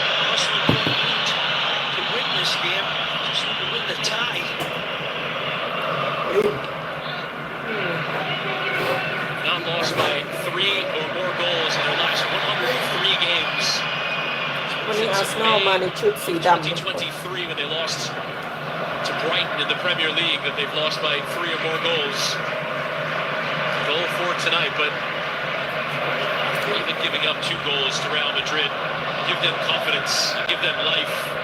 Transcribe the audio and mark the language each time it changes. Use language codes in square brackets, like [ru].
[en] Arsenal don't need to win this game, just need to win the tie. Not lost by 3 or more goals in their last 103 games. [th] วันนี้อาร์เซนอลมาในชุดสีดำ [en] 2023 when they lost to Brighton in the Premier League, that they've lost by 3 or more goals. Goal for tonight, but even giving up 2 goals to Real Madrid, give them confidence, give them life.